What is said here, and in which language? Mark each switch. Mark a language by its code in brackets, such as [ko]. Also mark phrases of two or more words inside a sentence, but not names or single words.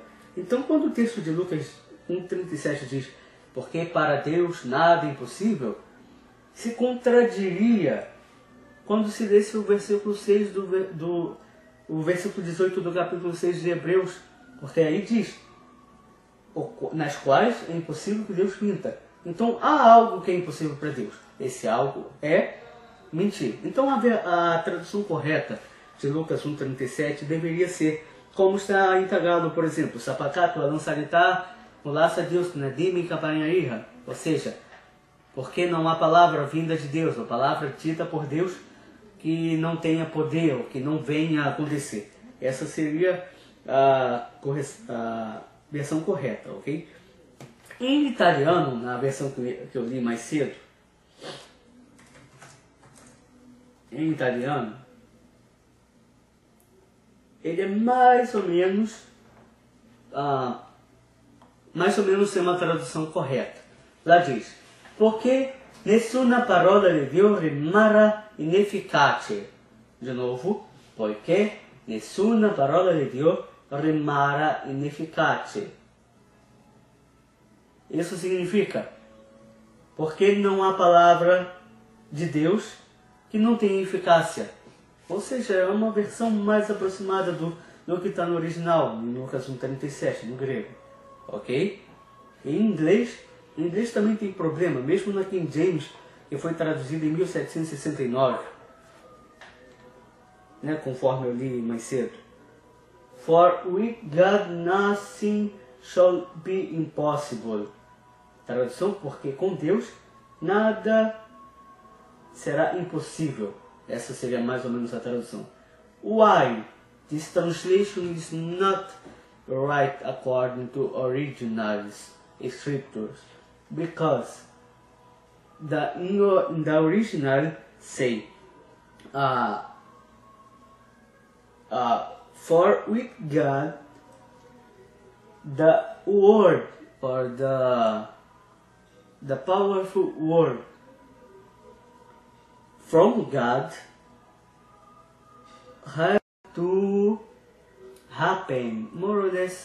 [pt] Então, quando o texto de Lucas 1,37 diz, porque para Deus nada é impossível, se contradiria quando se lesse o versículo 6 o versículo 18 do capítulo 6 de Hebreus, porque aí diz, nas quais é impossível que Deus minta. Então há algo que é impossível para Deus. Esse algo é mentir. Então a tradução correta de Lucas 1,37 deveria ser como está em Tagalo, por exemplo: [tl] Sapakat walang salita mula sa Deus na di may kapangyarihan. [pt] Ou seja, porque não há palavra vinda de Deus, ou palavra dita por Deus que não tenha poder, ou que não venha a acontecer. Essa seria a versão correta, ok? Em italiano, na versão que eu li mais cedo, em italiano, ele é mais ou menos é uma tradução correta. Lá diz: porque [it] nessuna parola di Dio rimara inefficace. [pt] De novo, [it] poiché nessuna parola di Dio rimara inefficace. [pt] Isso significa, porque não há palavra de Deus que não tenha eficácia. Ou seja, é uma versão mais aproximada do que está no original, em Lucas 1,37, no grego. Ok? Em inglês também tem problema, mesmo na King James, que foi traduzida em 1769, né, conforme eu li mais cedo. [en] For with God nothing shall be impossible. [pt] Tradução: porque com Deus nada será impossível. Essa seria mais ou menos a tradução. [en] Why? This translation is not right according to original scriptures, because in the original say, for with God the word, or the powerful word from God had to happen, more or less.